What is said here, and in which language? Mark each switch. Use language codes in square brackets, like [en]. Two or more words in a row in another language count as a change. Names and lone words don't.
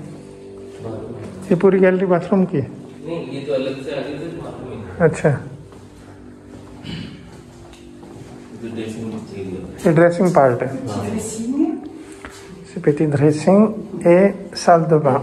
[hi] ये पूरी गैलरी बाथरूम की है. नहीं ये तो अलग से आगे से बाथरूम है। अच्छा. ये [en] dressing area. [hi] ये [en] dressing part [hi] है. [fr] Dressing, C'est petit dressing et salle de bain.